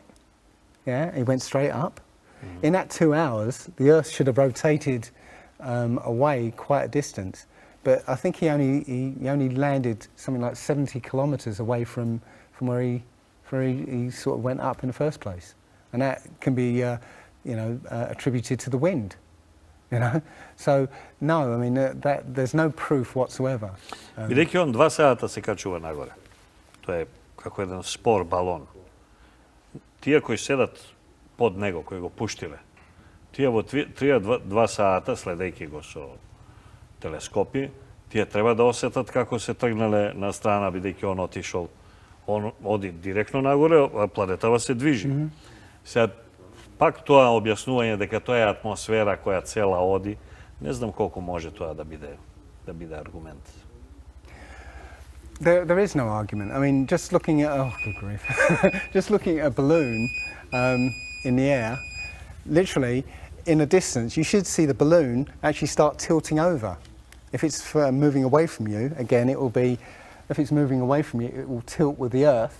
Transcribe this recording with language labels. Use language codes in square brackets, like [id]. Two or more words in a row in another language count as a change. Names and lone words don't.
[en] Yeah, he went straight up. In that 2 hours, the Earth should have rotated away quite a distance, but I think he only landed something like 70 kilometers away from where he sort of went up in the first place, and that can be you know, attributed to the wind, you know. So no, I mean that there's no proof whatsoever. [mk] Бидејќи он 2 сата се качува нагоре. Тоа е како еден спор балон. Тие кои седат под него, кои го пуштиле, тие во 2 сата, следејќи го со телескопи, тие треба да осетат како се тргнале на страна, бидејќи он отишол, он оди директно нагоре, а планетава се движи. Сега, пак тоа објаснување дека тоа е атмосфера која цела оди, не знам колку може тоа да биде аргумент. [en] There is no argument. I mean, just looking at good grief, just looking at a balloon in the air, literally, in a distance, you should see the balloon actually start tilting over. If it's moving away from you, again, it will be, if it's moving away from you, it will tilt with the Earth.